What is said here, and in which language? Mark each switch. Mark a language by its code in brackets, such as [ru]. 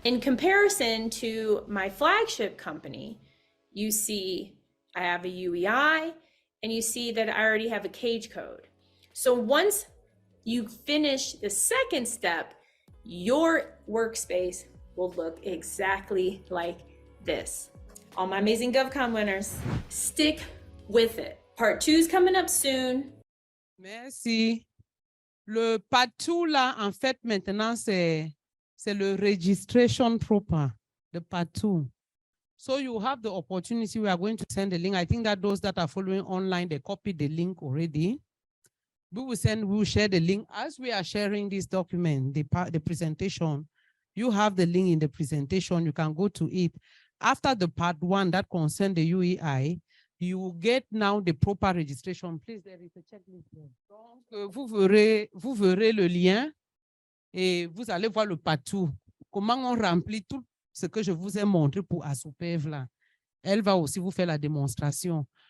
[en] In comparison to my flagship company, you see I have a UEI and you see that I already have a CAGE code. So once you finish the second step, your workspace will look exactly like this. All my amazing GovCon winners, stick with it. Part 2 is coming up soon. [fr] Merci. Le part-2 là, en fait, maintenant, c'est le [en] registration proper, the part-2. So you have the opportunity. We are going to send the link. I think that those that are following online, they copied the link already. We will share the link. As we are sharing this document, the presentation, you have the link in the presentation. You can go to it. After the part 1 that concerns the UEI, you will get now the proper registration. Please, there is a checklist there. [fr] Donc, vous verrez le lien et vous allez voir le partout. Comment on remplit tout ce que je vous ai montré pour ASUPEV là. Elle va aussi vous faire la démonstration.